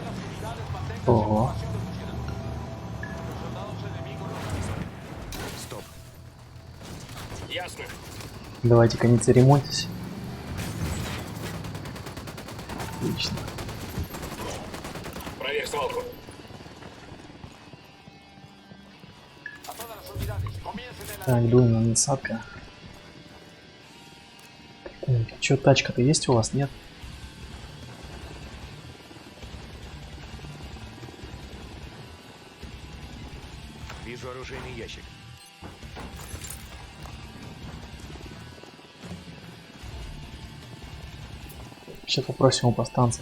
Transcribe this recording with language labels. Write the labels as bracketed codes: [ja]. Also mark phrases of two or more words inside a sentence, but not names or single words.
[ru] Ого. Стоп. Ясно. Давайте-ка не церемоньтесь. Отлично. Проверь свалку. [es] A todas las unidades, comiencen el [ru] Так, дуем на насадка. Так, чё, тачка-то есть у вас, нет? Вижу оружейный ящик. Сейчас попросим у повстанцев.